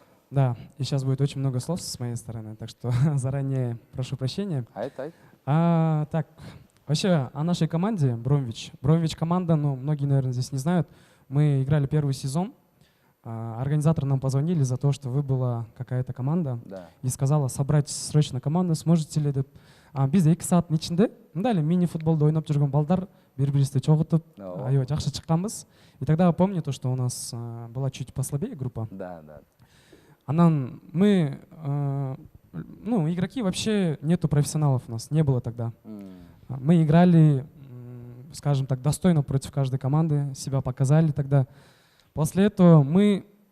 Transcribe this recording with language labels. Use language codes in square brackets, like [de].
[ru] Да, и сейчас будет очень много слов с моей стороны, так что заранее прошу прощения. Так, вообще о нашей команде Бромвич. Бромвич команда, ну, многие, наверное, здесь не знают. Мы играли первый сезон. Организаторы нам позвонили за то, что выбыла какая-то команда Да. и сказала собрать срочно команду, сможете ли деп. [ky] Біз 2 сааттын ичинде мындай эле мини футболду ойноп жүргөн балдар бири-бирибизди чогултуп, аябай жакшы чыкканбыз. [ru] И тогда помню то, что у нас была чуть послабее группа. Да. Анан мы, ну, игроки вообще нету профессионалов у нас, не было тогда. Мы играли, скажем так, достойно против каждой команды, себя показали тогда. После этого мы